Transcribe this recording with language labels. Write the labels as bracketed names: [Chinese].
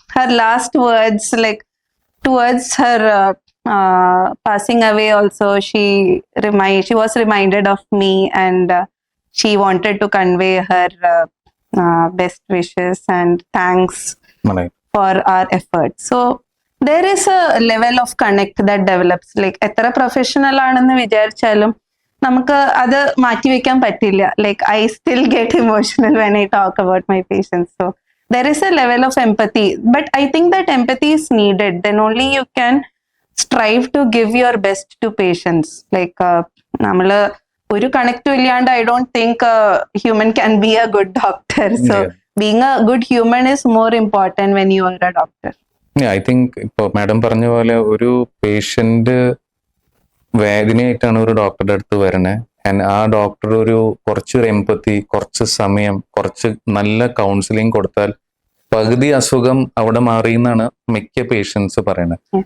[English] her last words, like towards her passing away also, she was reminded of me, and she wanted to convey her best wishes and thanks for our efforts. So there is a level of connect that develops. [Malayalam] Like എത്ര professional ആണെന്ന് വിചാരിച്ചാലും നമുക്ക് അത് മാറ്റിവെക്കാൻ പറ്റില്ല. [English] Like I still get emotional when I talk about my patients. So there is a level of empathy, but I think that empathy is needed. Then only you can strive to give your best to patients. Like [Malayalam] നമ്മള് ഒരു കണക്റ്റും ഇല്ലാണ്ട് [English] I don't think a human can be a good doctor. So being a good human is more important when you are a doctor. [Malayalam] I think ഇപ്പൊ madam പറഞ്ഞ പോലെ ഒരു patient വേദനയായിട്ടാണ് ഒരു ഡോക്ടറുടെ അടുത്ത് വരണേ, ആൻഡ് ആ ഡോക്ടർ കുറച്ചൊരു എമ്പത്തി, കുറച്ച് സമയം, കുറച്ച് നല്ല കൗൺസിലിംഗ് കൊടുത്താൽ പകുതി അസുഖം അവിടെ മാറിയെന്നാണ് മിക്ക പേഷ്യൻസ് പറയണത്.